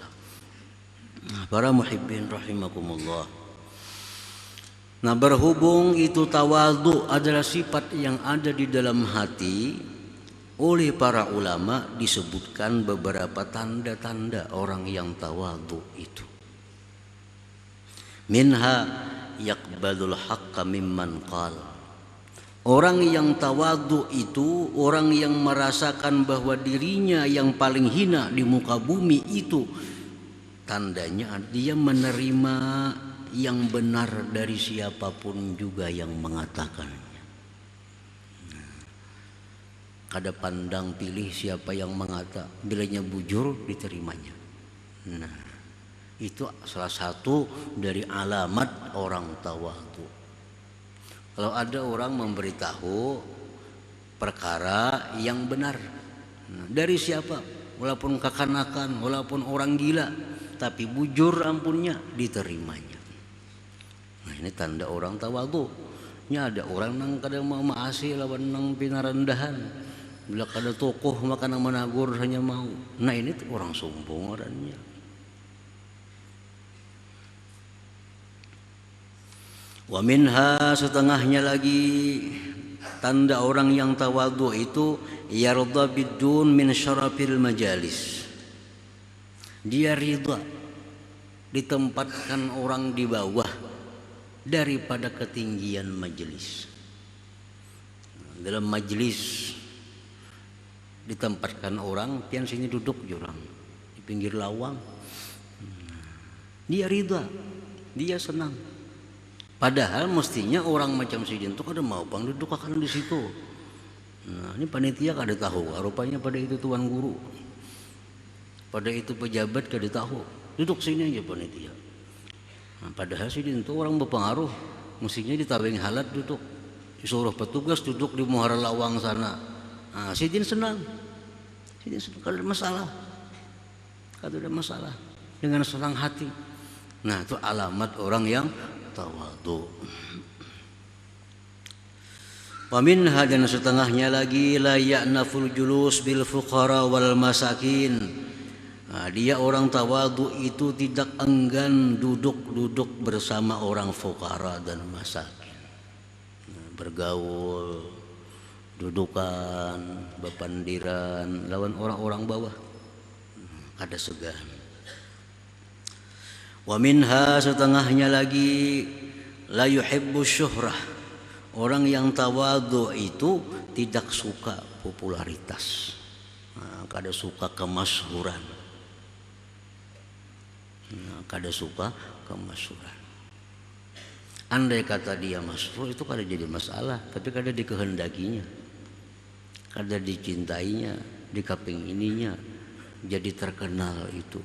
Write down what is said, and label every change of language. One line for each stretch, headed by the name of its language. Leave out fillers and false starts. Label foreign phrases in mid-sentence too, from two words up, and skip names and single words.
Indonesian: Nah, para muhibbin rahimakumullah. Nah, berhubung itu tawadhu adalah sifat yang ada di dalam hati, oleh para ulama disebutkan beberapa tanda-tanda orang yang tawadhu itu.
Arabic: منها يقبل الحق ممن قال.
Indonesian: Orang yang tawadhu itu orang yang merasakan bahwa dirinya yang paling hina di muka bumi itu tandanya dia menerima yang benar dari siapapun juga yang mengatakannya.
Banjar: Kada pandang pilih siapa yang mengata, bilanya bujur diterimanya.
Indonesian: Nah, itu salah satu dari alamat orang tawadhu. Kalau ada orang memberitahu perkara yang benar,
Banjar: dari siapa, walaupun kekanakan, walaupun orang gila, tapi bujur ampunnya diterimanya. Nah, ini tanda orang tawadhu. Nya ada orang nang kada mau maasi lawan nang pinarendahan. Bila kada tokoh maka nang menagur hanya mau. Nah, ini orang sombong orangnya.
Arabic: ومنها,
Banjar: setengahnya lagi tanda orang yang tawadhu itu
Arabic: يرضى بالدون من شرف المجالس.
Indonesian: Dia ridha ditempatkan orang di bawah daripada ketinggian majelis.
Banjar: Dalam majelis ditempatkan orang, pian sini duduk jurang di pinggir lawang.
Indonesian: Dia ridha, dia senang.
Banjar: Padahal mestinya orang macam sidin itu kada mau bang duduk akan di situ. Nah, ini panitia kada tahu, rupanya pada itu tuan guru, pada itu pejabat kada tahu, duduk sini aja panitia. Nah, padahal sidin itu orang berpengaruh, mestinya ditaweng halat duduk, disuruh petugas duduk di muara lawang sana. Nah, sidin senang, kada ada masalah, kada ada masalah, dengan senang hati.
Indonesian: Nah, itu alamat orang yang tawadhu.
Arabic: ومنها,
Indonesian: dan setengahnya lagi
Arabic: لا يأنف الجلوس بالفقراء والمساكين.
Indonesian: Nah, dia orang tawadhu itu tidak enggan duduk-duduk bersama orang fuqara dan masakin.
Banjar: Nah, bergaul, dudukan, bepandiran lawan orang-orang bawah, kada segan.
Arabic: ومنها,
Indonesian: setengahnya lagi
Arabic: لا يحب الشهرة.
Indonesian: Orang yang tawadhu itu tidak suka popularitas.
Banjar: Nah, kada suka kemasyhuran. Nah, kada suka kemasyhuran. Andai kata dia masyhur itu kada jadi masalah, tapi kada dikehendakinya, kada dicintainya, dikepingininya, jadi terkenal itu.